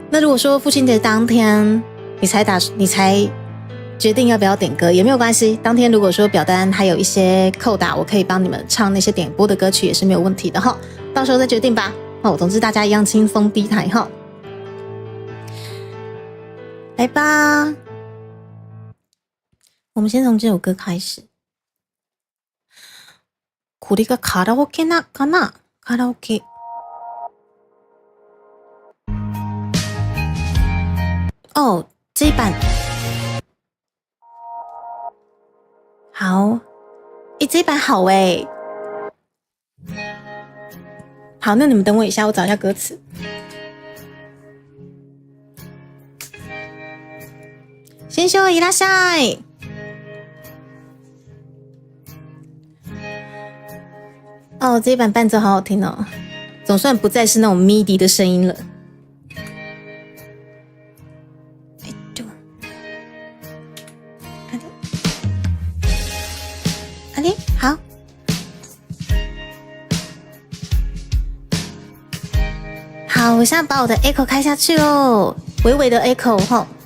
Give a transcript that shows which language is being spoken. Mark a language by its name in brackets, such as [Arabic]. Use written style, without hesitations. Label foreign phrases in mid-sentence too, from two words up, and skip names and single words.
[Chinese] 那如果说父亲节当天你才决定要不要点歌也没有关系，当天如果说表单还有一些扣打，我可以帮你们唱那些点播的歌曲也是没有问题的哈，到时候再决定吧。总之大家一样轻松逼台哈，来吧，我们先从这首歌开始。 [Japanese] これがカラオケかな？カラオケ。 [Chinese] 哦，这一版好，这一版好诶。好，那你们等我一下，我找一下歌词。 [Japanese] 先生いらっしゃい。 [Chinese] 哦，这一版伴奏好好听哦，总算不再是那种 MIDI 的声音了。好，好，我现在把我的 echo 开下去哦，微微的 echo 吼。